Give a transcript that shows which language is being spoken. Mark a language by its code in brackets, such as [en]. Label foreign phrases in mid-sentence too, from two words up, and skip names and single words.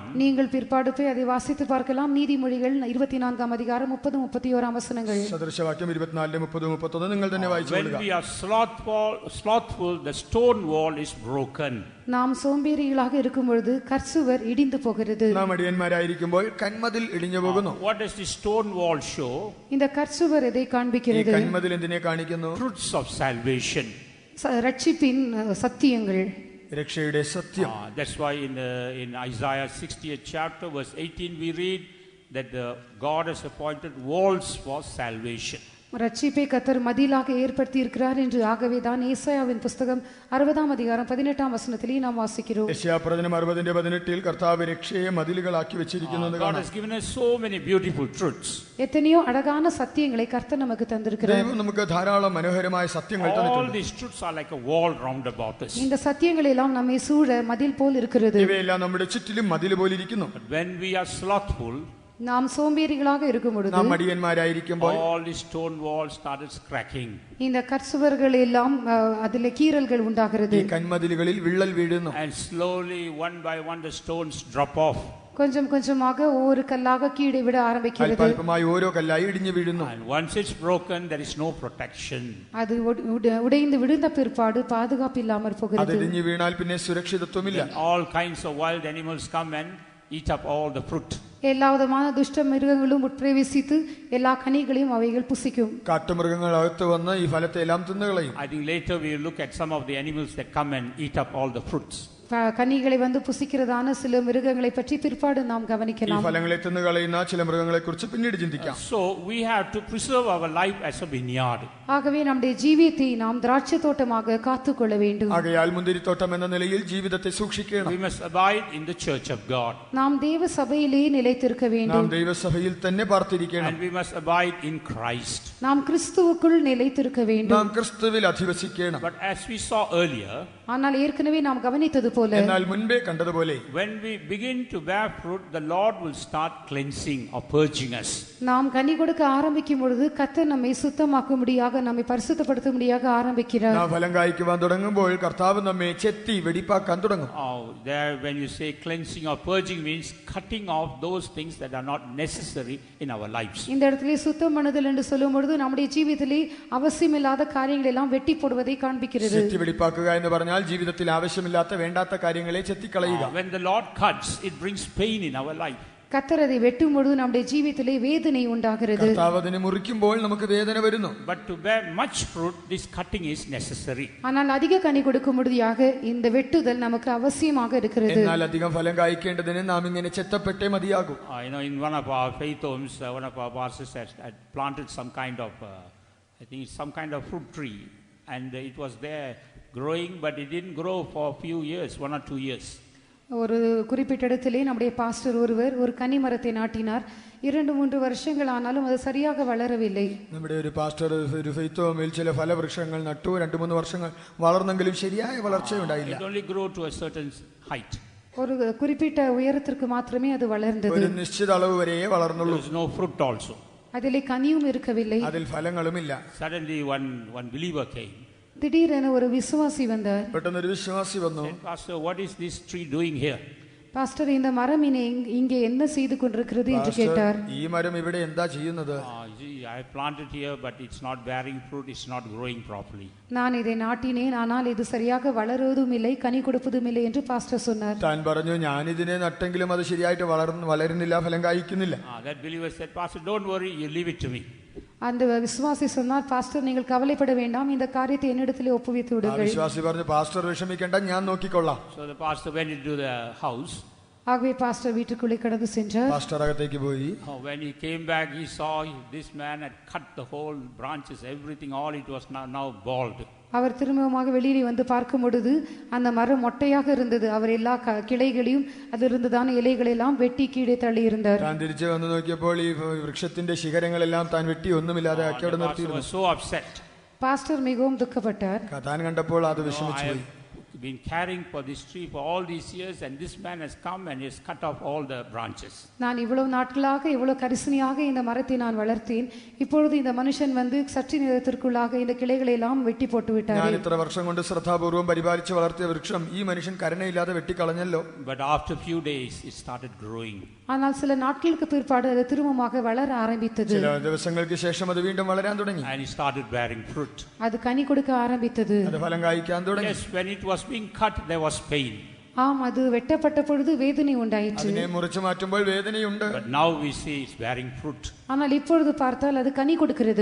[ta] நீங்கள் பிற்பாடு போய் அதை வாசித்து பார்க்கலாம். நீதிமொழிகள் 24ஆம் அதிகாரம் 30 31 வசனங்கள். [ml] സദൃശവാക്യം 24 30 31 നിങ്ങൾ തന്നെ വായിച്ചു [en] When [ml] കൊള്ളുക. [en] we are slothful, the stone wall is broken. [ta] நாம் சோம்பேறிகளாக இருக்கும் பொழுது கற்சுவர் இடிந்து போகிறது. [ml] നാം അടിയന്മാരായിരിക്കുമ്പോൾ കന്മതിൽ ഇടിഞ്ഞു പോകുന്നു. [en] What does the stone wall show? [ta] இந்த கற்சுவர் எதை [ml] ഈ [ta] காண்பிக்கிறது? [ml] കന്മതിൽ എന്തിനെ കാണിക്കുന്നു? [en] Truths of salvation. [ta] ரட்சிப்பின் சத்தியங்கள். [ml] രക്ഷയുടെ സത്യം. [en] That's why in Isaiah 60th chapter verse 18 we read that God has appointed walls for salvation. [ta] ரட்சிப்பை கர்த்தர் மதிலாக ஏற்படுத்தி இருக்கிறார் என்று. ஆகவே தான் ஏசாயாவின் புஸ்தகம் 60ஆம் அதிகாரம் 18ஆம் வசனத்திலே நாம் வாசிக்கிறோம். [ml] യെശയ്യാപ്രവചനം 60:18 കർത്താവ് രക്ഷയെ മതിലുകളാക്കി വെച്ചിരിക്കുന്നത് [en] God [ml] കാണാം. [en] has given us so many beautiful truths. [ta] எத்தனையோ அழகான சத்தியங்களை கர்த்தர் நமக்கு தந்திருக்கிறார். [ml] ദൈവം നമുക്ക് ധാരാളം മനോഹരമായ സത്യങ്ങൾ [en] All [ml] തന്നിട്ടുണ്ട്. [en] these truths are like a wall round about us. [ta] இந்த சத்தியங்கள் எல்லாம் நம்மை சூழ மதில் போல் இருக்கிறது. [ml] ഇവയെല്ലാം നമ്മുടെ ചുറ്റിലും മതിൽ പോലെ ഇരിക്കുന്നു. [en] But when we are slothful, [ta] நாம் சோம்பேறிகளாக இருக்கும் பொழுது [ml] നാം അടിയന്മാരായിരിക്കുമ്പോൾ [en] all the stone walls started cracking. [ta] இந்த கற்சுவர்கள் எல்லாம் அதிலே கீறல்கள் உண்டாகிறது. [ml] ഈ കന്മതിലുകളിൽ വിള്ളൽ വീഴുന്നു. [en] And slowly, one by one, the stones drop off. [ta] கொஞ்சம் கொஞ்சமாக ஒவ்வொரு கல்லாக கீழே விட ஆரம்பிக்கிறது. [ml] അല്പാൽപമായി ഓരോ കല്ലായി ഇടിഞ്ഞു വീഴുന്നു. [en] And once it's broken, there is no protection. [ta] அது உடைந்து விழுந்த பிற்பாடு பாதுகாப்பு இல்லாமற் [ml] അത് [ta] போகிறது. [ml] ഇടിഞ്ഞു വീണാൽ പിന്നെ സുരക്ഷിതത്വമില്ല. [en] Then all kinds of wild animals come and eat up all the fruit. [ta] எல்லா விதமான துஷ்ட மிருகங்களும் உட்பிரவேசித்து எல்லா கனிகளையும் அவைகள் புசிக்கும். [ml] കാട്ടുമൃഗങ്ങൾ അകത്ത് വന്ന് ഈ ഫലത്തെ എല്ലാം തിന്നുകളയും. [en] I think later we will look at some of the animals that come and eat up all the fruits. [ta] கனிகளை வந்து புசிக்கிறதான சில மிருகங்களை பற்றி பிற்பாடு நாம் [ml] ഈ [ta] கவனிக்கலாம். [ml] ഫലങ്ങളെ തിന്നുകളയുന്ന ചില മൃഗങ്ങളെ കുറിച്ച് പിന്നീട് ചിന്തിക്കാം. [en] So we have to preserve our life as a vineyard. [ta] ஆகவே நம்முடைய ஜீவியத்தை நாம் திராட்சை தோட்டமாக காத்துக்கொள்ள வேண்டும். [ml] ആകയാൽ മുന്തിരിത്തോട്ടം എന്ന നിലയിൽ ജീവിതത്തെ സൂക്ഷിക്കണം. [en] We must abide in the church of God. [ta] நாம் தேவ சபையிலே நிலைத்திருக்க [ml] നാം [ta] வேண்டும். [ml] ദൈവസഭയിൽ തന്നെ പാർത്തിരിക്കണം. [en] And we must abide in Christ. [ta] நாம் கிறிஸ்துவுக்குள் நிலைத்திருக்க வேண்டும். [ml] നാം ക്രിസ്തുവിൽ അധിവസിക്കണം. [en] But as we saw earlier, [ta] ஆனால் ஏற்கனவே நாம் கவனித்தது போல [ml] എന്നാൽ മുൻപേ കണ്ടതുപോലെ [en] when we begin to bear fruit, the Lord will start cleansing or purging us. [ta] நாம் கனி கொடுக்க ஆரம்பிக்கும் பொழுது கர்த்தர் நம்மை சுத்தமாக்கும்படியாக நம்மை பரிசுத்தப்படுத்தும்படியாக ஆரம்பிக்கிறார். [ml] നാം ഫലം കായ്ക്കുവാൻ തുടങ്ങുമ്പോൾ കർത്താവ് നമ്മെ ചെത്തി വെടിപ്പാക്കാൻ തുടങ്ങും. [en] There when you say cleansing or purging means cutting off those things that are not necessary in our lives. [ta] இந்த இடத்திலே சுத்தம் பண்ணுதல் என்று சொல்லும் பொழுது நம்முடைய ஜீவிதத்திலே அவசியமில்லாத காரியங்களை எல்லாம் வெட்டி போடுவதை காண்பிக்கிறது. [ml] ചെത്തി വെടിപ്പാക്കുക എന്ന് പറഞ്ഞാൽ ജീവിതത്തിൽ ആവശ്യമില്ലാത്ത വേണ്ടാത്ത കാര്യങ്ങളെ ചെത്തിക്കളയുക. [en] When the Lord cuts, it brings pain in our life. [ta] கர்த்தர் அதை வெட்டும் பொழுது நம்முடைய ஜீவிதத்திலே வேதனை உண்டாகிறது. [ml] കർത്താവ് അതിനെ മുറിക്കുമ്പോൾ നമുക്ക് വേദന വരുന്നു. [en] But to bear much fruit, this cutting is necessary. [ta] ஆனால் அதிக கனி கொடுக்கும்படியாக இந்த வெட்டுதல் நமக்கு அவசியமாக இருக்கிறது. [ml] എന്നാൽ അധികം ഫലം കായ്ക്കേണ്ടതിന് നാം ഇങ്ങനെ ചെത്തപ്പെട്ടേ മതിയാകൂ. [en] In one of our faith homes, one of our pastors had planted some kind of, I think it's some kind of fruit tree, and it was there growing, but it didn't grow for a few years, 1 or 2 years. [ta] ஒரு குறிப்பிட்ட இடத்திலே நம்முடைய பாஸ்டர் ஒருவர் ஒரு கனி மரத்தை நாட்டினார். 2-3 வருஷங்கள் ஆனாலும் அது சரியாக வளரவில்லை. [ml] നമ്മുടെ ഒരു പാസ്റ്റർ ഒരു [en] faith home [ml] ചില ഫലവൃക്ഷങ്ങൾ നട്ടു. 2-3 വർഷങ്ങൾ വളർന്നെങ്കിലും ശരിയായ വളർച്ചയുണ്ടായില്ല. [en] It only grew to a certain height. [ta] ஒரு குறிப்பிட்ட உயரத்திற்கு மாத்திரமே அது வளர்ந்தது. [ml] ഒരു നിശ്ചിത അളവ് വരെയേ വളർന്നുള്ളൂ. [en] There was no fruit also. [ta] அதிலே கனியும் இருக்கவில்லை. [ml] അതിൽ ഫലങ്ങളുമില്ല. [en] Suddenly one believer came. [ta] திடீரென ஒரு விசுவாசி வந்தார். [ml] പെട്ടെന്നൊരു വിശ്വാസി വന്നു. [en] Said, Pastor, what is this tree doing here? [ta] பாஸ்டர் இந்த மரம் இங்கே என்ன செய்து கொண்டிருக்கிறது என்று கேட்டார். [ml] ഈ മരം ഇവിടെ എന്താ ചെയ്യുന്നത്? [en] I planted here, but it's not bearing fruit, it's not growing properly. [ta] நான் இதை நாட்டினேன், ஆனால் இது சரியாக வளருவதும் இல்லை, கனி கொடுப்பதும் இல்லை என்று பாஸ்டர் சொன்னார். [ml] താൻ പറഞ്ഞു, ഞാൻ ഇതിനെ നട്ടെങ്കിലും അത് ശരിയായിട്ട് വളരുന്നില്ല, ഫലം കായ്ക്കുന്നില്ല. [en] That believer said, Pastor, don't worry, you leave it to me. [ta] அந்த விசுவாசி சொன்னார், பாஸ்டர் நீங்கள் கவலைப்பட வேண்டாம், இந்த காரியத்தை என்னிடத்திலே ஒப்புவித்து விடுங்கள். [ml] വിശ്വാസി പറഞ്ഞു, പാസ്റ്റർ വിഷമിക്കേണ്ട, ഞാൻ നോക്കിക്കൊള്ളാം. [en] So the pastor went into the house. [ta] ஆகவே பாஸ்டர் வீட்டுக்குள்ளே கடந்து சென்றார். [ml] പാസ്റ്റർ അകത്തേക്ക് പോയി. [en] When he came back, he saw this man had cut the whole branches, everything, all it was now bald. [ta] அவர் திரும்பமாக வெளியே வந்து பார்க்கும் பொழுது அந்த மரம் மொட்டையாக இருந்தது. அவர் எல்லா கிளைகளையும் அதிலிருந்ததான இலைகளை எல்லாம் வெட்டி கீழே தள்ளி இருந்தார். [ml] താൻ തിരിച്ചു വന്ന് നോക്കിയപ്പോൾ ഈ വൃക്ഷത്തിന്റെ ശിഖരങ്ങളെല്ലാം താൻ വെട്ടി ഒന്നുമില്ലാതെ ആക്കി അവിടെ നിർത്തിയിരുന്നു. [en] So upset. [ta] பாஸ்டர் மிகவும் துக்கப்பட்டார். [ml] താൻ കണ്ടപ്പോൾ അത് വിഷമിച്ചു പോയി. [en] been caring for this tree for all these years, and this man has come and has cut off all the branches. [ta] நான் இவ்வளவு நாட்களாக இவ்வளவு கரிசனையாக இந்த மரத்தை நான் வளர்த்தேன். இப்பொழுது இந்த மனுஷன் வந்து சற்று நேரத்திற்குள்ளாக இந்த கிளைகளை எல்லாம் வெட்டி போட்டு விட்டார். [ml] ഞാൻ ഇത്ര വർഷം കൊണ്ട് ശ്രദ്ധാപൂർവം പരിപാലിച്ച് വളർത്തിയ വൃക്ഷം ഈ മനുഷ്യൻ കരുണയില്ലാതെ വെട്ടിക്കളഞ്ഞല്ലോ. [en] But after a few days it started growing. [ta] ஆனால் சில நாட்களுக்கு பிற்பாடு அது திரும்பமாக வளர ஆரம்பித்தது. [ml] ചില ദിവസങ്ങൾക്ക് ശേഷം അത് വീണ്ടും വളരാൻ തുടങ്ങി. [en] And it started bearing fruit. [ta] அது கனி கொடுக்க ஆரம்பித்தது. [ml] അത് ഫലം കായ്ക്കാൻ തുടങ്ങി. [en] Yes, when it was being cut there was pain. [ta] ஆம், அது வெட்டப்பட்ட பொழுது வேதனை உண்டாயிற்று. [ml] അതിനെ മുറിച്ചു മാറ്റുമ്പോൾ വേദനയുണ്ട്. [en] But now we see it's bearing fruit. [ta] ஆனால் இப்பொழுது பார்த்தால் அது கனி கொடுக்கிறது.